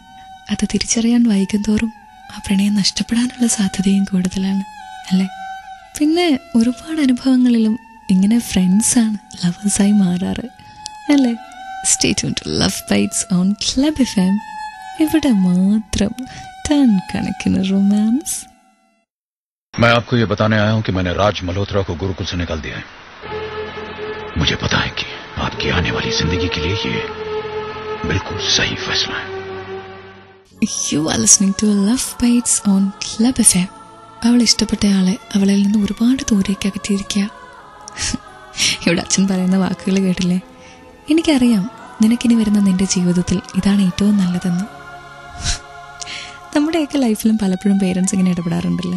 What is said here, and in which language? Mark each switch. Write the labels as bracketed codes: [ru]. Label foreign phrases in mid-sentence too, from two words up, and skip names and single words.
[ml] അത് തിരിച്ചറിയാൻ വൈകുന്തോറും ആ പ്രണയം നഷ്ടപ്പെടാനുള്ള സാധ്യതയും കൂടുതലാണ് അല്ലേ? പിന്നെ ഒരുപാട് അനുഭവങ്ങളിലും ഇങ്ങനെ ഫ്രണ്ട്സാണ് ലവേഴ്സായി മാറാറ് അല്ലേ? [en] Stay tune to Love Bites on Club FM. [ml] ഇവിടെ മാത്രം ടൺ കണക്കിന് റൊമാൻസ്. [hi] मैं आपको ये बताने आया हूं कि मैंने राज मल्होत्रा को गुरुकुल से निकाल दिया है. मुझे पता है कि आपकी आने वाली जिंदगी के लिए ये बिल्कुल सही फैसला है. [en] You are listening to Love Bites on Club FM. [ml] അവൾ ഇഷ്ടപ്പെട്ടയാളെ അവളിൽ നിന്ന് ഒരുപാട് ദൂരേക്ക് അകറ്റിയിരിക്കുക. ഇവിടെ അച്ഛൻ പറയുന്ന വാക്കുകൾ കേട്ടില്ലേ? എനിക്കറിയാം നിനക്കിനി വരുന്ന നിന്റെ ജീവിതത്തിൽ ഇതാണ് ഏറ്റവും നല്ലതെന്ന്. നമ്മുടെയൊക്കെ ലൈഫിലും പലപ്പോഴും പേരൻസ് ഇങ്ങനെ ഇടപെടാറുണ്ടല്ലേ.